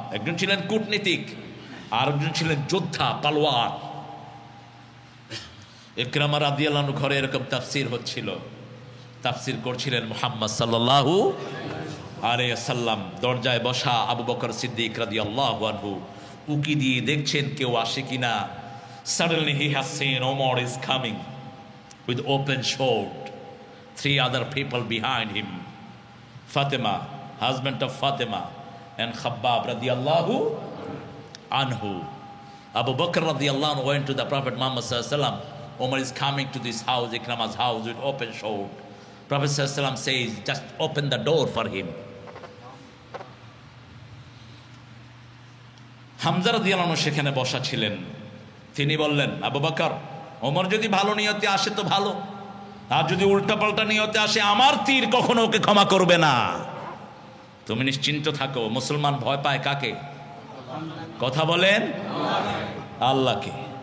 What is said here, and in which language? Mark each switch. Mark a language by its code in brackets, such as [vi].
[bn] একজন ছিলেন কূটনীতিক, আর একজন ছিলেন যোদ্ধা, পালোয়ার। ইকরামা রাদিয়াল্লাহু আনহু ঘরে এরকম তাফসীর হচ্ছিল, তাফসীর করছিলেন মুহাম্মদ সাল্লাল্লাহু আলাইহি ওয়াসাল্লাম। দরজায় বসা আবু বকর সিদ্দিক রাদিয়াল্লাহু আনহু উকি দিয়ে দেখছেন কেউ আসে কিনা। [en] Suddenly he has seen Omar is coming with open sword, 3 other people behind him, Fatima, husband of Fatima, and Khabbab radiyallahu anhu. Abu Bakr radiyallahu anhu went to the Prophet Muhammad sallallahu alaihi wasallam. Omar is coming to this house, Ikrama's house, with open sword. Prophet sallallahu alaihi wasallam says, just open the door for him. [bn] Hamza রাদিয়াল্লাহু আনহু সেখানে বসা ছিলেন। তিনি বললেন, আবু বকর, ওমর যদি ভালো নিয়তে আসে তো ভালো, আর যদি উল্টাপাল্টা নিয়তে আসে, আমার তীর কখনো ওকে ক্ষমা করবে না। তুমি নিশ্চিন্ত থাকো। মুসলমান ভয় পায় কাকে? কথা বলেন, আল্লাহকে।